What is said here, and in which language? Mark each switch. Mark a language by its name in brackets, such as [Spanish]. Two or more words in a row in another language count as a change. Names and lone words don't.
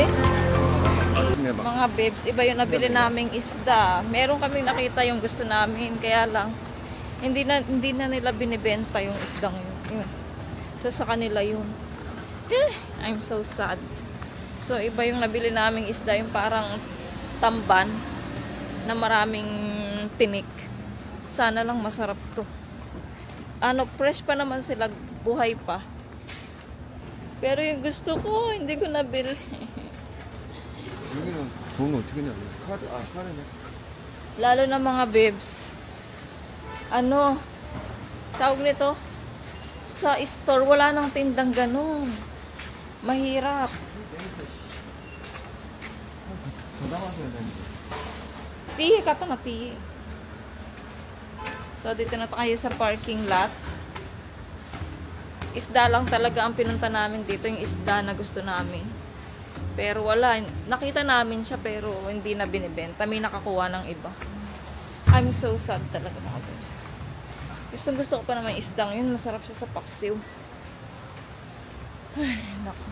[Filipino] Mga babes, iba yung nabili naming isda. Meron kaming nakita yung gusto namin, kaya lang hindi na nila binibenta yung isdang yun. So sa kanila yun. [English] I'm so sad. [Filipino] So iba yung nabili naming isda, yung parang tamban na maraming tinik. Sana lang masarap to. Ano, fresh pa naman sila, buhay pa. Pero yung gusto ko, hindi ko nabili. [Korean] 여기는 돈 어떻게 내냐? 카드네. [Filipino] Lalo na mga babes. Ano, tawag nito, sa store, wala nang tindang ganun. Mahirap. Tihi ka to na tihi. So, dito na tayo sa [English] parking lot. [Filipino] Isda lang talaga ang pinunta namin dito. Yung isda na gusto namin. Pero wala. Nakita namin siya pero hindi na binibenta. May nakakuha ng iba. [English] I'm so sad [Filipino] talaga mga babes. Gusto ko pa naman yung isdang yun. Masarap siya sa paksiw. Ay, naku.